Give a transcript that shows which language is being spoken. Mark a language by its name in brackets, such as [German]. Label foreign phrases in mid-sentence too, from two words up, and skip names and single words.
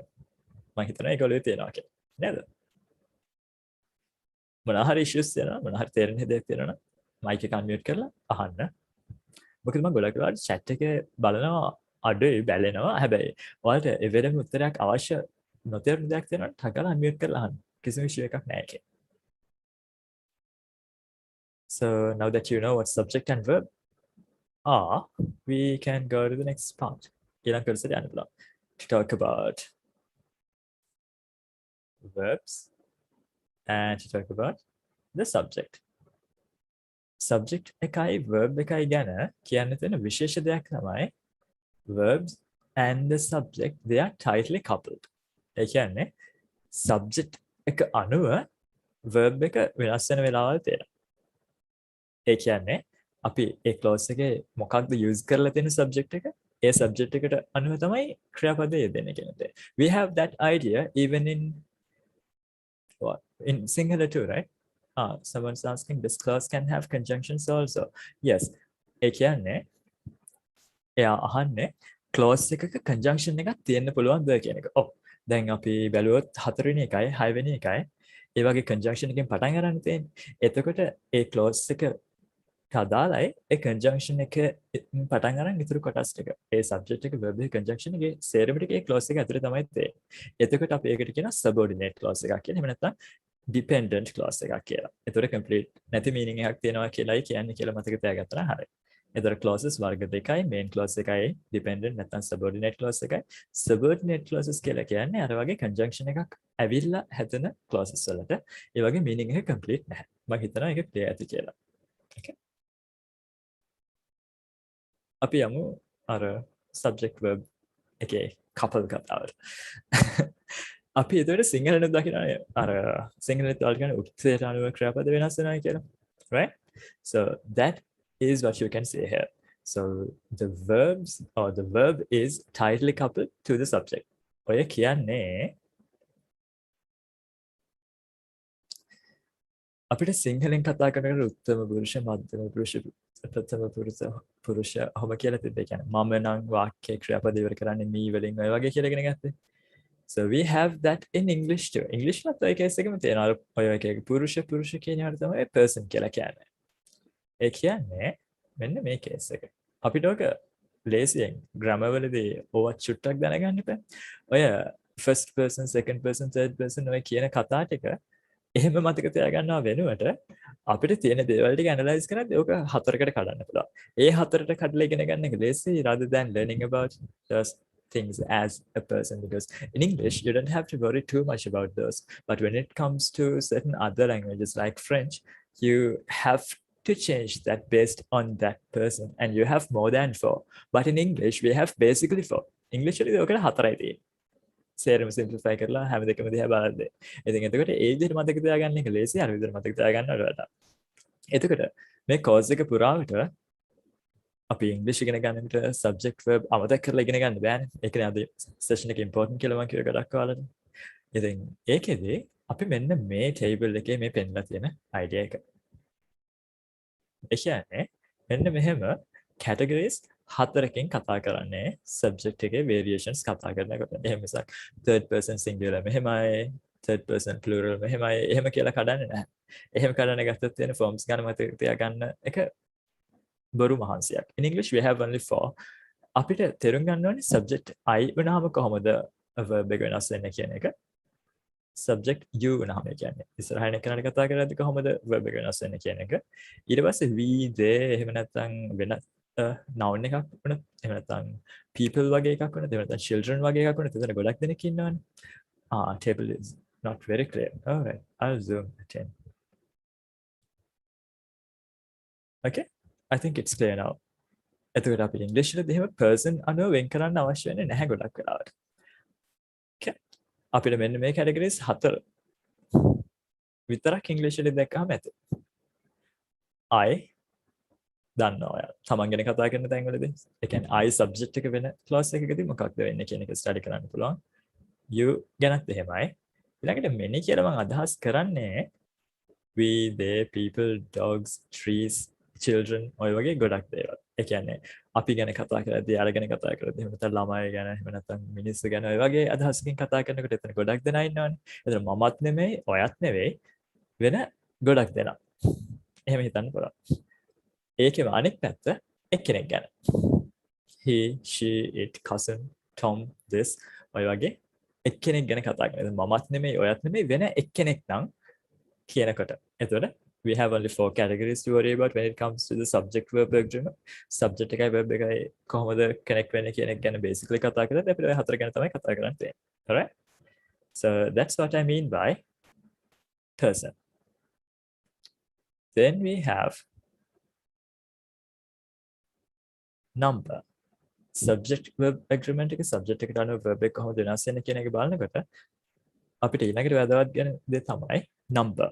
[Sinhala] මම හිතනවා ඒක ඔළුවේ තියෙනවා කියලා. නේද? මොනවා හරි issues තියෙනවා මොනවා හරි තේරෙන්නේ දෙයක් තියෙනවා නම් mic එක unmute කරලා අහන්න. මොකද මම ගොඩක් වෙලාවට chat එකේ බලනවා අඩුයි බැලෙනවා. හැබැයි ඔයාලට ඒ වෙලෙම උත්තරයක් අවශ්‍ය නොතේරුණු දෙයක් තියෙනවා නම් ටගලා unmute කරලා අහන්න. කිසිම issue එකක් නැහැ ඒකේ. [English] So now that you know what subject and verb are, we can go to the next part. [Sinhala] ඊළඟ කොටසට යන්න පුළුවන්. [English] To talk about verbs and to talk about the subject. [Sinhala] Subject එකයි verb එකයි ගැන කියන්න තියෙන විශේෂ දෙයක් තමයි [English] verbs and the subject they are tightly coupled. [Sinhala] ඒ කියන්නේ subject එක අනුව verb එක වෙනස් වෙන වෙලාවල් තියෙනවා. ඒ කියන්නේ අපි ඒ clause එකේ මොකක්ද use කරලා තියෙන subject එක ඒ subject එකට අනුව තමයි ක්‍රියාපදය යෙදෙන්නේ කියන දේ. [English] We have that idea even in what? In singular too, right? Someone's asking, this clause can have conjunctions also. Yes. [Sinhala] ඒ කියන්නේ එයා අහන්නේ clause එකක conjunction එකක් තියෙන්න පුළුවන්ද කියන එක. ඔව්. දැන් අපි බැලුවොත් 4 වෙනි එකයි 6 වෙනි එකයි ඒ වගේ conjunction එකෙන් පටන් ගන්න තියෙන්නේ. එතකොට ඒ clause එක අදාළයි ඒ conjunction එක පටන් ගන්න ඉතුරු කොටස් ටික. ඒ subject එක verb එක conjunction එකේ සේරම ටික ඒ clause එක ඇතුලේ තමයි තියෙන්නේ. එතකොට අපි ඒකට කියනවා [English] subordinate clause [Sinhala] එකක් කියලා. එහෙම නැත්නම් [English] dependent clause [Sinhala] එකක් කියලා. ඒතකොට complete නැති meaning එකක් තියෙනවා කියලායි කියන්නේ කියලා මතක තියාගත්තා නම් හරියි. ඒතකොට clauses වර්ග දෙකයි [English] main clause [Sinhala] එකයි dependent නැත්නම් [English] subordinate clause [Sinhala] එකයි. [English] Subordinate clauses [Sinhala] කියලා කියන්නේ අර වගේ conjunction එකක් ඇවිල්ලා හැදෙන clauses වලට ඒ වගේ meaning එක complete නැහැ. මම හිතනවා ඒක clear ඇති කියලා. Okay. අපි යමු අර [English] subject verb [Sinhala] එකේ couple කතාවට. අපි ඒතකොට සිංහලෙන් දකිනවා අර සිංහලෙන් වලට කියන උත්තරයට අනුව ක්‍රියාපද වෙනස් වෙනවා කියලා. [English] Right? So that is what you can say here. So the verbs or the verb is tightly coupled to the subject. [Sinhala] ඔය කියන්නේ අපිට සිංහලෙන් කතා කරනකොට උත්තම පුරුෂ මධ්‍යම පුරුෂ ප්‍රථම පුරුෂ ඔහොම කියලා තිබ්බේ. කියන්නේ මම නම් වාක්‍ය ක්‍රියාපද ඉවර කරන්නේ me වලින් ඔය වගේ කියලා ඉගෙන ගත්තේ. [English] So we have that in English too. [Sinhala] English ලත් ඔය කේස් එකම තියෙනවා. ඔය එකේ පුරුෂ කියන එකට තමයි person කියලා කියන්නේ. ඒ කියන්නේ මෙන්න මේ කේස් එක. අපිට ඔක ලේසියෙන් grammar වලදී ඕවා චුට්ටක් දැනගන්න එපා. ඔය [English] first person, second person, third person [Sinhala] ඔය කියන කතා ටික එහෙම මතක තියාගන්නවා වෙනුවට අපිට තියෙන දේවල් ටික ඇනලයිස් කරද්දී ඕක හතරකට කඩන්න පුළුවන්. ඒ හතරට කඩලා ඉගෙන ගන්න එක ලේසි [English] rather than learning about those things as a person, because in English you don't have to worry too much about those, but when it comes to certain other languages like French, you have to change that based on that person and you have more than 4, but in English we have basically 4. [Sinhala] English වලදී ඔකට හතරයි තියෙන්නේ. සේරම simplify කරලා හැම දෙකම දිහා බලද්දී. ඉතින් එතකොට ඒ විදිහට මතක තියාගන්න එක ලේසි, අර විදිහට මතක තියාගන්නවට වඩා. එතකොට මේ course එක පුරාවට අපි ඉංග්‍රීසි ඉගෙන ගන්නකොට [English] subject verb [Sinhala] අමතක කරලා ඉගෙන ගන්න බෑනේ. ඒකනේ අද session එක important කියලා මම කිව්ව ගොඩක් ඔයාලට. ඉතින් ඒකෙදි අපි මෙන්න මේ table එකේ මේ පෙන්නලා තියෙන idea එක. ඒ කියන්නේ මෙන්න මෙහෙම categories හතරකින් කතා කරන්නේ subject එකේ variations කතා කරනකොට. එහෙම මිසක් [English] third person singular [Sinhala] මෙහෙමයි, [English] third person plural [Sinhala] මෙහෙමයි, එහෙම කියලා කඩන්නේ නැහැ. එහෙම කඩන්න ගත්තොත් තියෙන forms ගන්න මතක තියාගන්න එක බොරු මහන්සියක්. [English] In English we have only 4. [Sinhala] අපිට තේරුම් ගන්න ඕනේ [English] subject I [Sinhala] වුණාම කොහොමද verb එක වෙනස් වෙන්නේ කියන එක. [English] subject you [Sinhala] වුණාම කියන්නේ ඉස්සරහින් එක්කනට කතා කරද්දී කොහොමද verb එක වෙනස් වෙන්නේ කියන එක. ඊට පස්සේ [English] we they [Sinhala] එහෙම නැත්නම් වෙන noun එකක් වුණත් එහෙම නැත්නම් people වගේ එකක් වුණත් එහෙම නැත්නම් children වගේ එකක් වුණත් එතන ගොඩක් දෙනෙක් ඉන්නවනේ. [English] Table is not very clear. All right, I'll zoom it in. Okay, I think it's clear now. [Sinhala] එතකොට අපි ඉංග්‍රීසි වලදී එහෙම person අනුව වෙන් කරන්න අවශ්‍ය වෙන්නේ නැහැ ගොඩක් වෙලාවට. Okay. අපිට මෙන්න මේ categories 4 විතරක් ඉංග්‍රීසි වලදී දැක්කම ඇති. I දන්නවා ඔයා. තමන් ගැන කතා කරන තැන්වලදී. ඒ කියන්නේ I subject එක වෙන clause එකකදී මොකක්ද වෙන්නේ කියන එක study කරන්න පුළුවන්. You ගැනත් එහෙමයි. ඊළඟට many කියලා මම අදහස් කරන්නේ [English] we, they, people, dogs, trees, children [Sinhala] ඔය වගේ ගොඩක් දේවල්. ඒ කියන්නේ අපි ගැන කතා කරද්දී, යාළ ගැන කතා කරද්දී, එහෙම නැත්නම් ළමයි ගැන, එහෙම නැත්නම් මිනිස්සු ගැන ඔය වගේ අදහසකින් කතා කරනකොට එතන ගොඩක් දෙනා ඉන්නවනේ. එතන මමත් නෙමෙයි, ඔයත් නෙවෙයි වෙන ගොඩක් දෙනා. එහෙම හිතන්න පුළුවන්. ඒකේම අනෙක් පැත්ත එක්කෙනෙක් ගැන. [English] He, she, it, cousin, Tom, this [Sinhala] ඔය වගේ එක්කෙනෙක් ගැන කතා කරනවා. මමත් නෙමෙයි, ඔයත් නෙමෙයි වෙන එක්කෙනෙක් නම් කියනකොට. [English] එතකොට we have only 4 categories to worry about when it comes to the subject verb agreement. [Sinhala] Subject එකයි verb එකයි කොහොමද connect වෙන්නේ කියන එක ගැන basically කතා කරලා අපිට ඔය හතර ගැන තමයි කතා කරන්න තියෙන්නේ. [English] Alright? So that's what I mean by person. Then we have number. Subject verb agreement [Sinhala] එක subject එකට අනුව verb එක කොහොමද වෙනස් වෙන්නේ කියන එක බලනකොට අපිට ඊළඟට වැදගත් ගැන දේ තමයි number.